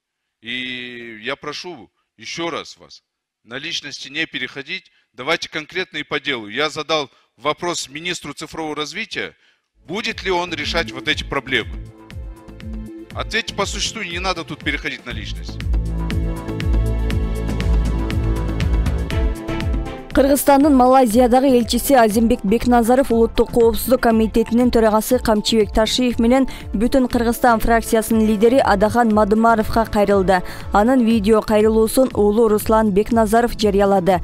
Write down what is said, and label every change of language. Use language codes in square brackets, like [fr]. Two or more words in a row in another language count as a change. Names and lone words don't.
[ru] И я прошу еще раз вас, на личности не переходить, давайте конкретно и по делу. Я задал вопрос министру цифрового развития, будет ли он решать вот эти проблемы. Ответьте по существу, не надо тут переходить на личность. [ky] Кыргызстандын Малайзиядагы элчиси Азимбек Бекназаров Улуттук коопсуздук комитетинин төрагасы Камчыбек Ташиев менен бүтүн Кыргызстан фракциясынын лидери Адахан Мадымаровго кайрылды. Анын видео кайрылуусун уулу Руслан Бекназаров жарыялады.